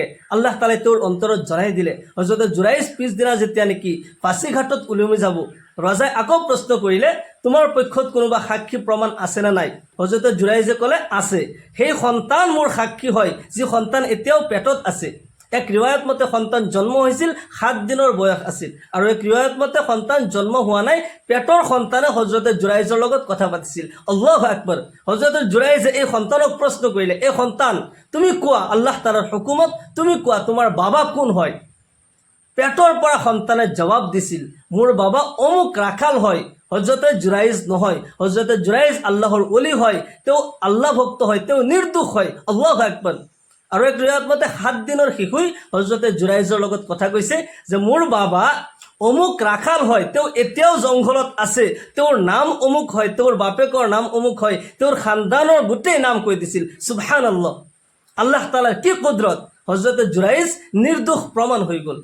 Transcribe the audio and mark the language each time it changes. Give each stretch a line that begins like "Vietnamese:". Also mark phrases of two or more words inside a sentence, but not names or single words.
Assamese: আল্লাহ তাআলাই তেওঁৰ অন্তৰত জনাই দিলে। হযৰতে জুৰাইজ পিছদিনা যেতিয়া নেকি ফাঁচীঘাটত ওলমি যাব, ৰজাই আকৌ প্ৰশ্ন কৰিলে, তোমাৰ পক্ষত কোনোবা সাক্ষী প্ৰমাণ আছে নে নাই? হযৰতে জুৰাইজে ক'লে, আছে। সেই সন্তান মোৰ সাক্ষী হয়, যি সন্তান এতিয়াও পেটত আছে। এক ৰিৱায়ত মতে সন্তান জন্ম হৈছিল 7 দিনৰ বয়স আছিল, আৰু এক ৰিৱায়ত মতে সন্তান জন্ম হোৱা নাই, পেটৰ সন্তানে হযৰতে জুৰাইজৰ লগত কথা পাতিছিল।
Arabic: الله أكبر.
Assamese: হযৰতে জুৰাইজে এই সন্তানক প্ৰশ্ন কৰিলে, এই সন্তান তুমি কোৱা আল্লাহ তাআলাৰ হুকুমত, তুমি কোৱা তোমাৰ বাবা কোন হয়? পেটৰ পৰা সন্তানে জবাব দিছিল, মোৰ বাবা অমুক ৰাখাল হয়। হযৰতে জুৰাইজ নহয়, হযৰতে জুৰাইজ আল্লাহৰ ওলি হয়, তেওঁ আল্লাহ ভক্ত হয়, তেওঁ নিৰ্দোষ হয়।
Arabic: الله أكبر.
Assamese: আৰু এক ৰিৱায়ত মতে 7 দিনৰ শিশুই হযৰতে জুৰাইজৰ লগত কথা কৈছে যে মোৰ বাবা অমুক ৰাখাল হয়, তেওঁ এতিয়াও জংঘলত আছে, তেওঁৰ নাম অমুক হয়, তেওঁৰ বাপেকৰ নাম অমুক হয়, তেওঁৰ খানদানৰ গোটেই নাম কৈ দিছিল। সুবহানাল্লাহ। আল্লাহ তাআলাৰ কি কুদৰত। হযৰতে জুৰাইজ নিৰ্দোষ প্ৰমাণ হৈ গ'ল।